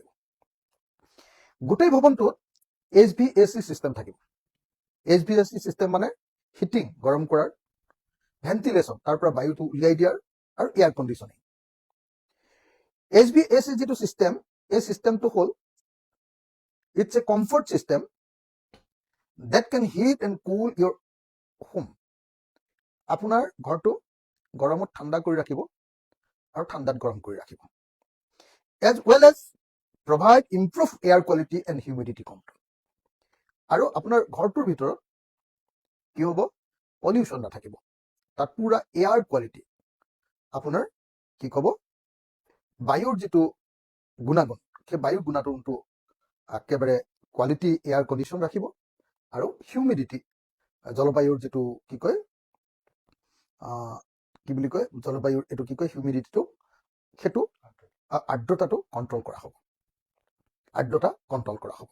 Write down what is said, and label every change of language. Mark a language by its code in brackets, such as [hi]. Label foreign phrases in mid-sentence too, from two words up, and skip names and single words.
[as] গোটেই ভৱনটোত HVAC চিষ্টেম থাকিব। HVAC চিষ্টেম মানে হিটিং, গৰম কৰাৰ, ভেন্টিলেশ্যন, তাৰ পৰা বায়ুটো উলিয়াই দিয়াৰ, আৰু [en] air conditioning. [as] HVAC যিটো চিষ্টেম, এই চিষ্টেমটো হ'ল [en] it's a comfort system that can heat and cool your home. [as] আপোনাৰ ঘৰটো গৰমত ঠাণ্ডা কৰি ৰাখিব আৰু ঠাণ্ডাত গৰম কৰি ৰাখিব, [en] as well as provide improve air quality and humidity control. [as] আৰু আপোনাৰ ঘৰটোৰ ভিতৰত কি হ'ব, পলিউশ্যন নাথাকিব, তাত পুৰা [en] air quality, [as] আপোনাৰ কি ক'ব, বায়ুৰ যিটো গুণাগুণ, সেই বায়ুৰ গুণাগুণটো একেবাৰে [en] quality air condition [as] ৰাখিব, আৰু হিউমিডিটি, জলবায়ুৰ যিটো কি কয়, জলবায়ুৰ এইটো কি কয়, হিউমিডিটিটো, সেইটো আৰ্দ্ৰতাটো কণ্ট্ৰল কৰা হ'ব, আৰ্দ্ৰতা কণ্ট্ৰল কৰা হ'ব।